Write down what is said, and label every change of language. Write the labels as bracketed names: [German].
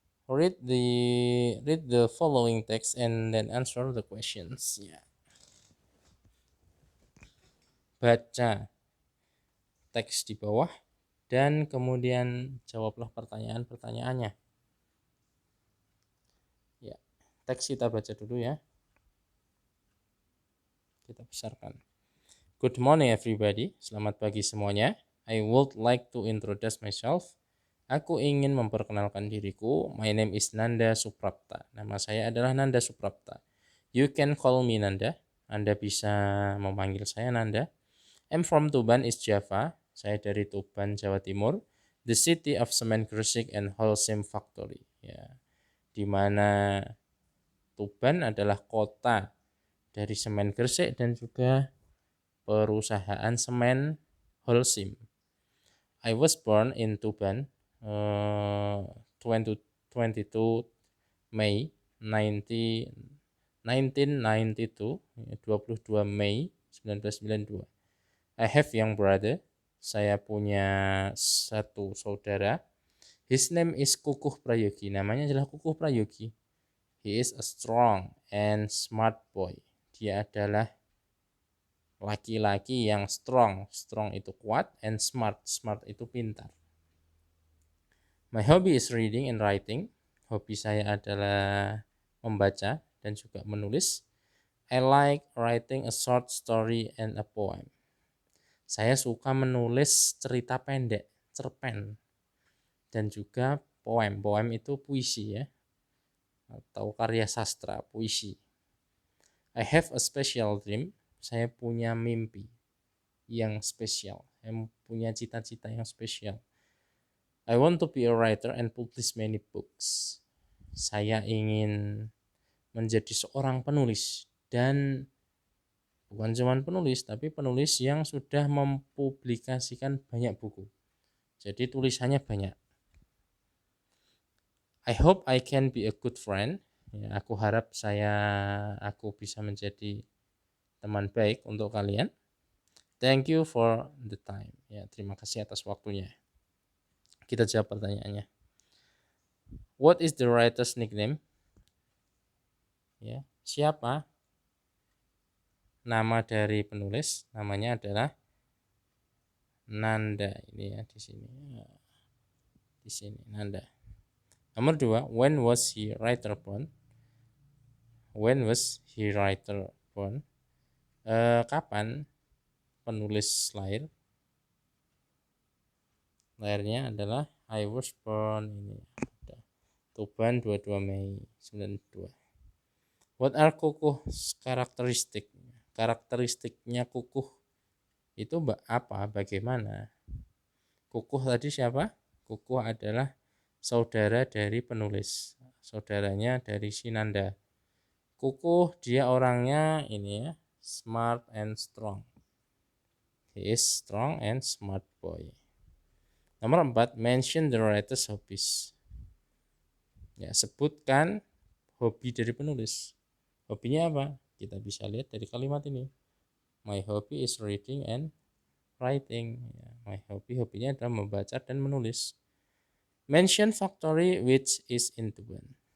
[English] Read the following text and then answer the questions. [Indonesian] Ya. Baca teks di bawah dan kemudian jawablah pertanyaan-pertanyaannya. Ya, teks kita baca dulu ya. Kita besarkan. [English] Good morning everybody. [Indonesian] Selamat pagi semuanya. [English] I would like to introduce myself. [Indonesian] Aku ingin memperkenalkan diriku. [English] My name is Nanda Suprapta. [Indonesian] Nama saya adalah Nanda Suprapta. [English] You can call me Nanda. [Indonesian] Anda bisa memanggil saya Nanda. [English] I'm from Tuban, East Java. [Indonesian] Saya dari Tuban, Jawa Timur. [English] The city of Semen Gresik and Holcim Factory. [Indonesian] Ya, di mana Tuban adalah kota dari semen Gresik dan juga perusahaan semen Holcim. [English] I was born in Tuban, 22 Mei 1992, 22 Mei 1992. I have young brother. [Indonesian] Saya punya satu saudara. [English] His name is Kukuh Prayogi. [Indonesian] Namanya adalah Kukuh Prayogi. [English] He is a strong and smart boy. [Indonesian] Dia adalah laki-laki yang strong. Strong itu kuat, and smart. Smart itu pintar. [English] My hobby is reading and writing. [Indonesian] Hobi saya adalah membaca dan juga menulis. [English] I like writing a short story and a poem. [Indonesian] Saya suka menulis cerita pendek, cerpen, dan juga poem. Poem itu puisi ya, atau karya sastra, puisi. [English] I have a special dream. [Indonesian] Saya punya mimpi yang spesial. Saya punya cita-cita yang spesial. I want to be a writer and publish many books. Saya ingin menjadi seorang penulis, dan bukan cuma penulis, tapi penulis yang sudah mempublikasikan banyak buku. Jadi tulisannya banyak. [English] I hope I can be a good friend. [Indonesian] Ya, aku harap aku bisa menjadi teman baik untuk kalian. [English] Thank you for the time. [Indonesian] Ya, terima kasih atas waktunya. Kita jawab pertanyaannya. [English] What is the writer's nickname? [Indonesian] Ya, siapa nama dari penulis? Namanya adalah Nanda. Ini ya, di sini. Di sini Nanda. Nomor 2, [English] when was he writer born? When was he writer born? [Indonesian] Kapan penulis lahir? Lahirnya adalah [English] I was born [Indonesian] ini. Tuban 22 Mei 92. [English] What are Kukuh's [Indonesian] karakteristik? Karakteristiknya Kukuh itu apa? Bagaimana? Kukuh tadi siapa? Kukuh adalah saudara dari penulis. Saudaranya dari Sinanda. Kukuh dia orangnya ini ya, [English] smart and strong. He is strong and smart boy. [Indonesian] Nomor 4, [English] mention the writer's hobbies. [Indonesian] Ya, sebutkan hobi dari penulis. Hobinya apa? Kita bisa lihat dari kalimat ini. [English] My hobby is reading and writing. [Indonesian] Ya, my hobinya adalah membaca dan menulis. [English] Mention factory which is in Tuban.